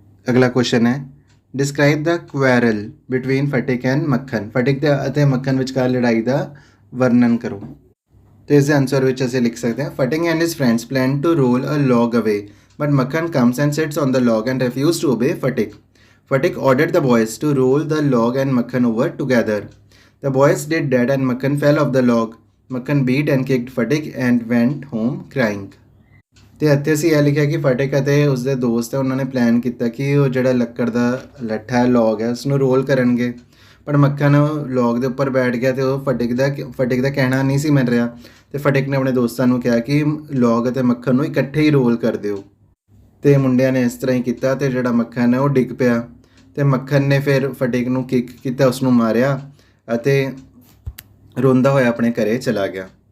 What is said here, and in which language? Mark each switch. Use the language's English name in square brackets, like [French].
[Punjabi] ਅਗਲਾ ਕੁਐਸਚਨ ਹੈ [English] Describe the quarrel between Fatik and Makhan. [Punjabi] ਫਟਿਕ ਅਤੇ ਮੱਖਣ ਵਿਚਕਾਰ ਲੜਾਈ ਦਾ ਵਰਣਨ ਕਰੋ। ਤੇ ਇਸ ਦੇ ਆਨਸਰ ਵਿੱਚ ਅਸੀਂ ਲਿਖ ਸਕਦੇ ਹਾਂ [English] Fatik and his friends plan to roll a log away but Makhan comes and sits on the log and refuses to obey Fatik. Fatik ordered the boys to roll the log and Makhan over together. The boys did that and Makhan fell off the log. Makhan beat and kicked Fatik and went home crying. [Punjabi] ਤੇ ਇੱਥੇ ਅਸੀਂ ਇਹ ਲਿਖਿਆ ਕਿ ਫਟਿਕ ਅਤੇ ਉਸਦੇ ਦੋਸਤ ਹੈ ਉਹਨਾਂ ਨੇ ਪਲਾਨ ਕੀਤਾ ਕਿ ਉਹ ਜਿਹੜਾ ਲੱਕੜ ਦਾ ਲੱਠਾ ਹੈ ਲੌਗ ਹੈ ਉਸਨੂੰ ਰੋਲ ਕਰਨਗੇ ਪਰ ਮੱਖਣ ਲੌਗ ਦੇ ਉੱਪਰ ਬੈਠ ਗਿਆ ਤੇ ਉਹ ਫਟਿਕ ਦਾ ਕਹਿਣਾ ਨਹੀਂ ਸੀ ਮੰਨ ਰਿਹਾ ਤੇ ਫਟਿਕ ਨੇ ਆਪਣੇ ਦੋਸਤਾਂ ਨੂੰ ਕਿਹਾ ਕਿ ਲੌਗ ਅਤੇ ਮੱਖਣ ਨੂੰ ਇਕੱਠੇ ਹੀ ਰੋਲ ਕਰ ਦਿਓ ਤੇ ਮੁੰਡਿਆਂ ਨੇ ਇਸ ਤਰ੍ਹਾਂ ਹੀ ਕੀਤਾ ਤੇ ਜਿਹੜਾ ਮੱਖਣ ਹੈ ਉਹ ਡਿੱਗ ਪਿਆ ਤੇ ਮੱਖਣ ਨੇ ਫਿਰ ਫਟਿਕ ਨੂੰ ਕਿੱਕ ਕੀਤਾ, ਉਸਨੂੰ ਮਾਰਿਆ ਅਤੇ ਰੋਂਦਾ ਹੋਇਆ ਆਪਣੇ ਘਰੇ ਚਲਾ ਗਿਆ।